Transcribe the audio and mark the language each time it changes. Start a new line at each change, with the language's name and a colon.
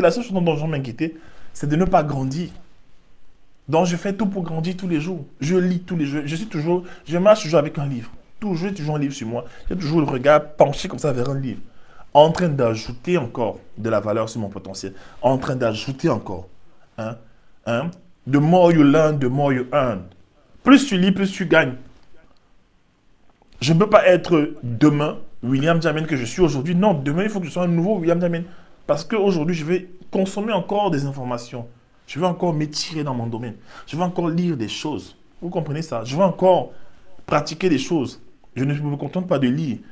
French: La seule chose dont je dois m'inquiéter, c'est de ne pas grandir. Donc, je fais tout pour grandir tous les jours. Je lis tous les jours. Je marche toujours avec un livre. Toujours un livre sur moi. J'ai toujours le regard penché comme ça vers un livre. En train d'ajouter encore de la valeur sur mon potentiel. En train d'ajouter encore. Hein? Hein?
English: The more you learn, the more you earn.
French: Plus tu lis, plus tu gagnes. Je ne peux pas être demain William Jamen que je suis aujourd'hui. Non, demain, il faut que je sois un nouveau William Jamen. Parce qu'aujourd'hui, je vais consommer encore des informations. Je vais encore m'étirer dans mon domaine. Je vais encore lire des choses. Vous comprenez ça? Je vais encore pratiquer des choses. Je ne me contente pas de lire.